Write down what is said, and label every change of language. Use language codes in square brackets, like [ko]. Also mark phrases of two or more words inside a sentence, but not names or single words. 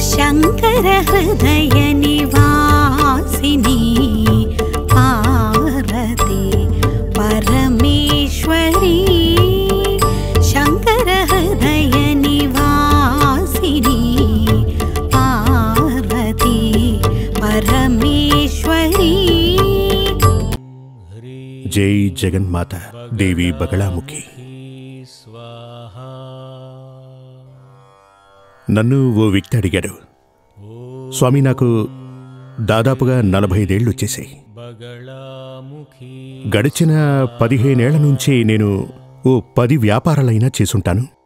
[sa] शंकर हृदय निवासिनी पार्वती परमेश्वरी शंकर हृदय निवासिनी पार्वती परमेश्वरी। जय जगन्माता देवी बगलामुखी। [te] నన్ను ఓ వ్యక్తి అడిగాడు, స్వామి నాకు దాదాపుగా 45 ఏళ్ళు వచ్చేసాయి. గడిచిన 15 ఏళ్ల నుంచి నేను ఓ 10 వ్యాపారాలైనా చేసుంటాను.